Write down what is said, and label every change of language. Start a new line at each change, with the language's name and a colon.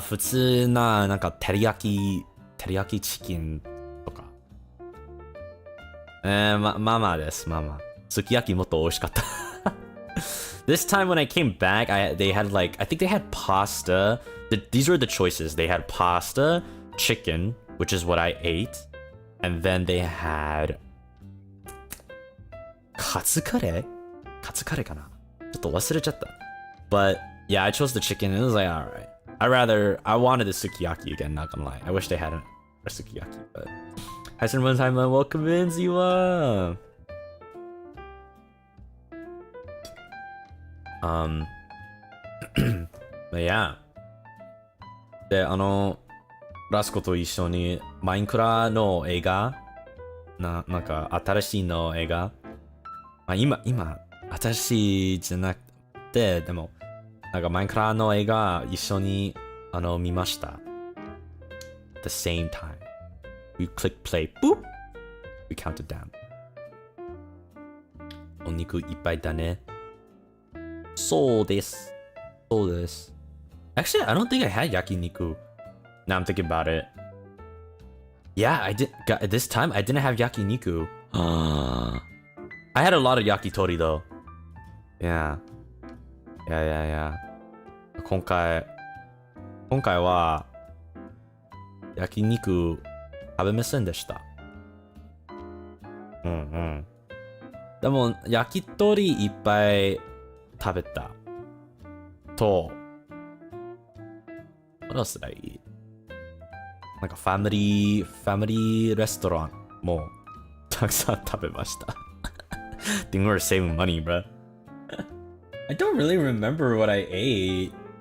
Japanese: 普通な、なんか、照り焼きチキンとか。ママです、ママ。すき焼きもっと美味しかった。
English: This time when I came back, they had like, I think they had pasta. These were the choices. They had pasta, chicken, which is what I ate. And then they had カツカレー
Japanese: かなちょっと忘れちゃった。
English: But yeah, I chose the chicken and it was like, alright. I wanted the sukiyaki again, not gonna lie. I wish they had a sukiyaki, but... Hi, Sir Simon, welcome in, Ziwa! But yeah.
Japanese: で、ラスコと一緒にマインクラの映画なんか新しいの映画今新しいじゃなくてでもなんかマインクラの映画一緒に見ました
English: the same time we click play boop we counted down
Japanese: お肉いっぱいだねそうです
English: Actually I don't think I had yakiniku Now I'm thinking about it. Yeah, I did. This time I didn't have yakiniku. I had a lot of yakitori though. Yeah.
Japanese: 今回は焼肉食べませんでした。でも焼き鳥いっぱい食べた。
English: と What else did I eat?
Japanese: なんかファミリーレストランもたくさん食べました。
English: Think we're saving money, bro. I don't really remember what I ate.